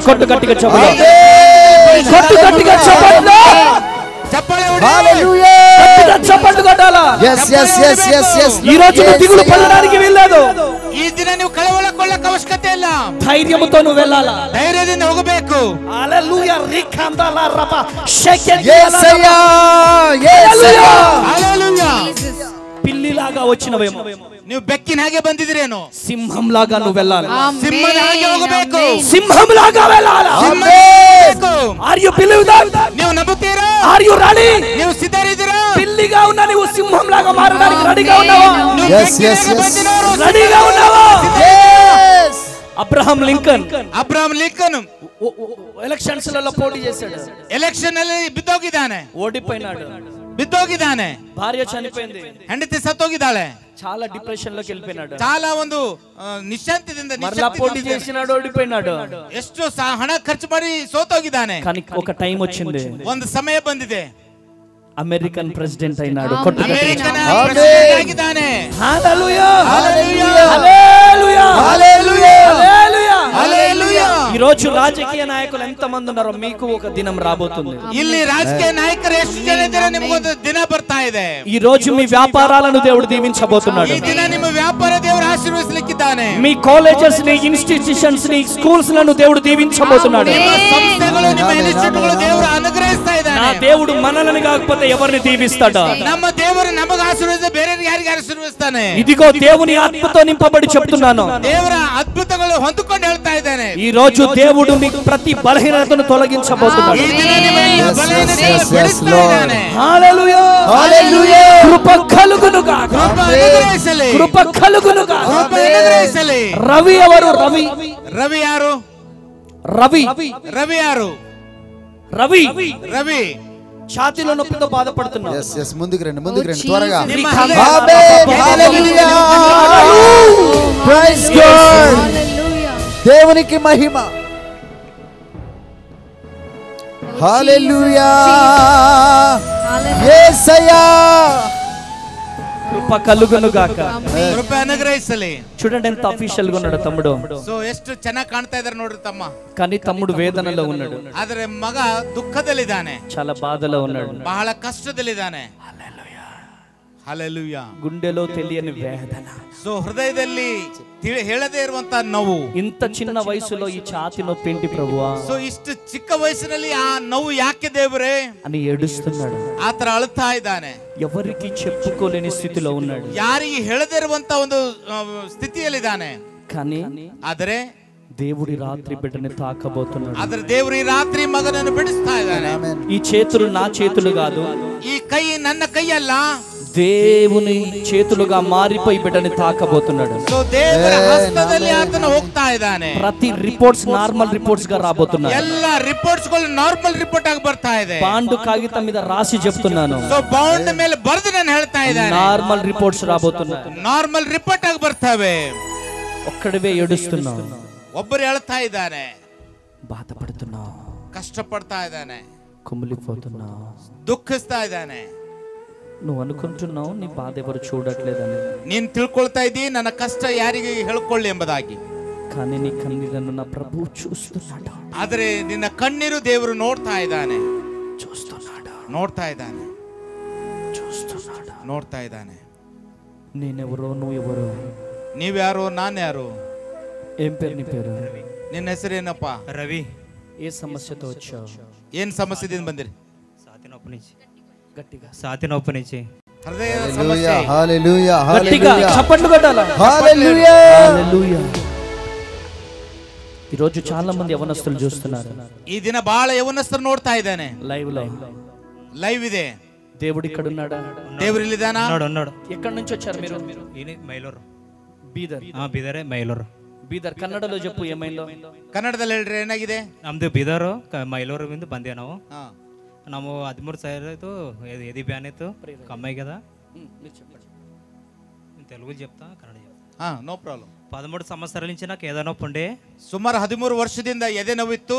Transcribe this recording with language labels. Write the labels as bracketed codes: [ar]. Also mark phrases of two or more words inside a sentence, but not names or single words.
[te] కొట్టు గట్టిగా చెప్పండి. కొట్టు గట్టిగా చెప్పండి. [kn] ಚಪ್ಪಾಳೆ ಹೊಡಿ. [te] హల్లెలూయా. గట్టిగా చప్పట్లు కొట్టాలా? [en] yes yes yes yes yes. [te] ఈ రోజు నువ్వు దిగులు పడడానికి వీల్లేదు. [kn] ಈ ದಿನ ನೀವು ಕಳವಳಕೊಳ್ಳಕ್ಕೆ ಅವಶ್ಯಕತೆ ಇಲ್ಲ. [te] ధైర్యముతో నువ్వు వెళ్ళాలా? [kn] ಧೈರ್ಯದಿಂದ ಹೋಗಬೇಕು. [te] హల్లెలూయా. రిఖందల రబ షెకెల్ యేసయ్యా. యేసయ్యా. [kn] ಹಲ್ಲೆಲೂಯಾ. [te] పిల్లిలాగా వచ్చినవేమో, [kn] ನೀವು ಬೆಕ್ಕಿನ ಹಾಗೆ ಬಂದಿದ್ರೇನು? [te] సింహంలాగా నువ్వు వెళ్ళాలి. [kn] ಸಿಂಹದ ಹಾಗೆ ಹೋಗಬೇಕು. [te] సింహంలాగా వెళ్ళాలి. [kn] ಸಿಂಹದ ಹಾಗೆ ಹೋಗಬೇಕು. [en] Are you believe that? [kn] ನೀವು ನಂಬುತ್ತೀರಾ? [en] Are you ready? [kn] ನೀವು ಸಿದ್ಧರಿದ್ದೀರಾ? [te] పిల్లిగా ఉన్నా నీవు సింహంలాగా మారడానికి రెడీగా ఉన్నావా? [kn] ನೀವು [en] Yes, [kn] ಬೆಕ್ಕಿನ [en] yes, [kn] ಹಾಗೆ [en] yes. [kn] ಬಂದಿರೋರು [te] రెడీగా ఉన్నావా? [en] yes. [te] అబ్రహాం లింకన్ [kn] ಅಬ್ರಹಾಂ ಲಿಂಕನ್ [te] ఎలక్షన్స్ లలో పోటీ చేశాడు. [kn] ಎಲೆಕ್ಷನ್ ಅಲ್ಲಿ ಬಿದ್ದೋಗಿದ್ದಾನೆ. [te] ఓడిపోయినాడు. [kn] ಬಿದ್ದೋಗಿದ್ದಾನೆ. [te] భార్య చనిపోయింది, [kn] ಹೆಂಡತಿ ಸತ್ತೋಗಿದ್ದಾಳೆ. [te] చాలా డిప్రెషన్ లోకి వెళ్ళిపోయినాడు. [kn] చాలా ಒಂದು ನಿಶ್ಶಾಂತಿಯಿಂದ [te] మరలా పోటీ చేసినాడు, ఓడిపోయినాడు. [kn] ಎಷ್ಟು ಹಣ ಖರ್ಚು ಮಾಡಿ ಸೋತೋಗಿದ್ದಾನೆ. [te] కానీ ఒక టైం వచ్చింది, [kn] ಒಂದು ಸಮಯ ಬಂದಿದೆ, [en] American President [te] అయినాడు. [en] American President [kn] ಆಗಿದ್ದಾನೆ. [te] హల్లెలూయా, హల్లెలూయా, హల్లెలూయా, హల్లెలూయా, హల్లెలూయా, హల్లెలూయా. ఈ రోజు రాజకీయ నాయకులు ఎంత మంది ఉన్నారో మీకు ఒక దినం రాబోతుంది. [kn] ಇಲ್ಲಿ ರಾಜಕೀಯ ನಾಯಕರು ಎಷ್ಟು ಜನ ಇದ್ದಾರೆ, ನಿಮಗೊಂದು ದಿನ ಬರ್ತಾ ಇದೆ. [te] ఈ రోజు మీ వ్యాపారాలను దేవుడు దీవించబోతున్నాడు. [kn] ಈ ದಿನ ನಿಮ್ಮ ವ್ಯಾಪಾರ ದೇವರು ಆಶೀರ್ವದಿಸಲಿಕ್ಕಿದ್ದಾನೆ. [te] మీ కాలేజెస్ ని, ఇన్స్టిట్యూషన్స్ ని, స్కూల్స్ లను దేవుడు దీవించబోతున్నాడు. [kn] ನಿಮ್ಮ ಸಂಸ್ಥೆಗಳು, ನಿಮ್ಮ ಇನ್ಸ್ಟಿಟ್ಯೂಟ್ಗಳು ದೇವರು ಅನುಗ್ರಹಿಸ್ತಾ ಇದ್ದಾನೆ. [te] నా దేవుడు మనల్ని కాకపోతే ఎవరిని దీవిస్తాడు? [kn] ನಮ್ಮ ದೇವರು ನಮಗೆ ಆಶೀರ್ವದಿಸ ಬೇರೆ ಯಾರಿಗೆ ಆಶೀರ್ವದಿಸ್ತಾನೆ? [te] ఇదిగో దేవుని ఆత్మతో నింపబడి చెప్తున్నాను. [kn] ದೇವರ ಅದ್ಭುತಗಳು ಹೊಂದಿಕೊಂಡು ಹೇಳ್ತಾ ಇದ್ದಾನೆ. [te] ఈ రోజు దేవుడు మీకు ప్రతి బలహీనతను తొలగించబోతున్నాడు. [kn] ಈ ದಿನ ನಿಮಗೆ ಬಲಹೀನತೆಯನ್ನು ಬಿಡಿಸ್ತಾ ಇದ್ದಾನೆ. [te] హల్లెలూయా, హల్లెలూయా. కృప కలుగునుగా, [kn] ಕೃಪೆ ಅನುಗ್ರಹಿಸಲಿ, [te] కృప కలుగునుగా. [kn] ಕೃಪೆ ಅನುಗ್ರಹಿಸಲಿ. [te] రవి ఎవరు? రవి, [kn] ರವಿ ಯಾರು? [te] రవి, [kn] ರವಿ ಯಾರು? [te] రవి, [kn] ರವಿ [te] ఛాతీలో నొప్పితో బాధపడుతున్నాడు. [en] yes yes [te] ముందుకు రండి త్వరగా. [kn] ನಿಮ್ಮ [te] ఆమేన్, హల్లెలూయా, [en] praise God, [te] హల్లెలూయా, దేవునికి మహిమ. హల్లెలూయా, యేసయ్యా, కృప కలుగునుగాక. [kn] ಕೃಪೆ ಅನುಗ್ರಹಿಸಲಿ. [te] చూడండి ఎంత అఫీషియల్ గా ఉన్నాడు తమ్ముడు. [kn] ಸೊ ಎಷ್ಟು ಚೆನ್ನಾಗಿ ಕಾಣ್ತಾ ಇದಾರೆ ನೋಡ್ರಿ ತಮ್ಮ. [te] కానీ తమ్ముడు వేదనలో ఉన్నాడు, [kn] ಆದ್ರೆ ಮಗ ದುಃಖದಲ್ಲಿದ್ದಾನೆ, [te] చాలా బాధలో ఉన్నాడు, [kn] ಬಹಳ ಕಷ್ಟದಲ್ಲಿದ್ದಾನೆ. ಹಲ್ಲೆಲೂಯಾ. [te] గుండెలో తెలియని వేదన. [kn] ಸೊ ಹೃದಯದಲ್ಲಿ ಹೇಳದೇ ಇರುವಂತ ನೋವು. [te] ఇంత చిన్న వయసులో ఈ ఛాతి నొప్పి ఏంటి ప్రభువా [kn] ಸೊ ಇಷ್ಟು ಚಿಕ್ಕ ವಯಸ್ಸಿನಲ್ಲಿ ಆ ನೋವು ಯಾಕೆ ದೇವರೇ [te] అని ఏడుస్తున్నాడు. [kn] ಆತರ ಅಳ್ತಾ ಇದ್ದಾನೆ. [te] ఎవరికి చెప్పుకోలేని స్థితిలో ఉన్నాడు. [kn] ಯಾರಿಗೆ ಹೇಳದೇ ಇರುವಂತ ಒಂದು ಸ್ಥಿತಿಯಲ್ಲಿದ್ದಾನೆ. [te] కానీ [kn] ಆದರೆ [te] దేవుడి రాత్రి బిడ్డని తాకబోతున్నాడు. [kn] ಆದ್ರೆ ದೇವರು ಈ ರಾತ್ರಿ ಮಗನನ್ನು ಬಿಡಿಸ್ತಾ ಇದ್ದಾನೆ. [te] ఈ చేతులు నా చేతులు కాదు, [kn] ಈ ಕೈ ನನ್ನ ಕೈಯಲ್ಲ, [te] దేవుని చేతులుగా మారిపోయి బిడ్డని తాకబోతున్నాడు. [kn] ಸೊ ದೇವರ ಹಸ್ತದಲ್ಲಿ ಆತನ ಹೋಗ್ತಾ ಇದ್ದಾನೆ. [te] ప్రతి రిపోర్ట్స్ [en] normal reports [te] గా రాబోతున్నాయి. [kn] ಎಲ್ಲ ರಿಪೋರ್ಟ್ಸ್ ಗಳು [en] normal report [kn] ಆಗಿ ಬರ್ತಾ ಇದೆ. [te] పాండు కాగితం మీద రాసి చెప్తున్నాను, [kn] ಸೊ ಬೌಂಡ್ ಮೇಲೆ ಬರೆದು ನಾನು ಹೇಳ್ತಾ ಇದ್ದಾನೆ, [en] normal reports [te] రాబోతున్నాయి. [en] normal report [kn] ಆಗಿ ಬರ್ತವೆ. [te] ఒక్కడివే ఏడుస్తున్నావు, [kn] ಒಬ್ಬರು ಹೇಳ್ತಾ ಇದ್ದಾನೆ, [te] బాధపడుతున్నావు, [kn] ಕಷ್ಟಪಡ್ತಾ ಇದ್ದಾನೆ, [te] కుమిలిపోతున్నావు, [kn] ದುಃಖಿಸ್ತಾ ಇದ್ದಾನೆ. [te] నువ్వు అనుకుంటున్నావు నీ బాధ ఎవరు చూడట్లేదని. [kn] ನೀನ್ ತಿಳ್ಕೊಳ್ತಾ ಇದ್ದೀ ನನ್ನ ಕಷ್ಟ ಯಾರಿಗೆ ಹೇಳ್ಕೊಳ್ಳಿ ಎಂಬುದಾಗಿ. [te] కానీ నీ కన్నీರನ್ನು నా ప్రభువు చూస్తున్నాడు. [kn] ಆದ್ರೆ ನಿನ್ನ ಕಣ್ಣೀರು ದೇವರು ನೋಡ್ತಾ ಇದ್ದಾನೆ, [te] చూస్తున్నాడు, [kn] ನೋಡ್ತಾ ಇದ್ದಾನೆ, [te] చూస్తున్నాడు. [kn] ನೋಡ್ತಾ ಇದ್ದಾನೆ. [te] నేనెవరో నువ్వు ఎవరో, [kn] ನೀವ್ಯಾರು ನಾನು ಯಾರು? [te] ఏం పేరు నీ పేరు? [kn] ನಿನ್ನ ಹೆಸರೇನಪ್ಪ? [te] రవి. ఏ సమస్యతో వచ్చావు? [kn] ಏನ್ ಸಮಸ್ಯೆದಿಂದ ಬಂದಿರಿ? [te] గట్టిగా సాతి నొప్పి నుంచి [kn] ಹೃದಯ [te] హల్లెలూయా, [kn] ಸಮಸ್ಯೆ. [te] హల్లెలూయా, గట్టిగా హల్లెలూయా, చప్పట్లు కొట్టాలా? హల్లెలూయా. హల్లెలూయా. ఈరోజు చాలా మంది యవనస్తులు చూస్తున్నారు. [kn] ಈ ದಿನ ಬಹಳ ಯೌವನಸ್ಥರು ನೋಡ್ತಾ ಇದ್ದಾನೆ. [te] లైవ్ లో [kn] ಲೈವ್ ಇದೆ. [te] దేవుడు ఇక్కడ ఉన్నాడా? [kn] ದೇವರು ಇಲ್ಲಿದಾನ? [te] ఉన్నాడు. ఎక్కడి నుంచి వచ్చారు మీరు? ఈయన మైలూరు. బీదర్. బీదరే మైలూరు. ಬೀದರ್. ಕನ್ನಡలో చెప్పు ಏమైందో? [kn] ಕನ್ನಡದಲ್ಲಿ ಹೇಳ್ರಿ ಏನಾಗಿದೆ? ನಮ್ದು ಬೀದರು ಮೈಲೂರು ಇಂದ ಬಂದೆ ನಾವು. ಹಾ. ನಾವು 13 ಸಾವಿರ [te] ఎది బ్యాన్ అయితే కమ్మాయి కదా. తెలుగు చెప్తా, కన్నడ చెప్తా. [kn] ಹಾ, [en] no problem. [te] 13 సంవత్సరాల నుంచి నాకు ఏదో నొప్పి ఉండే. [kn] ಸುಮಾರು 13 ವರ್ಷದಿಂದ ಎದೆ ನೋವಿತ್ತು.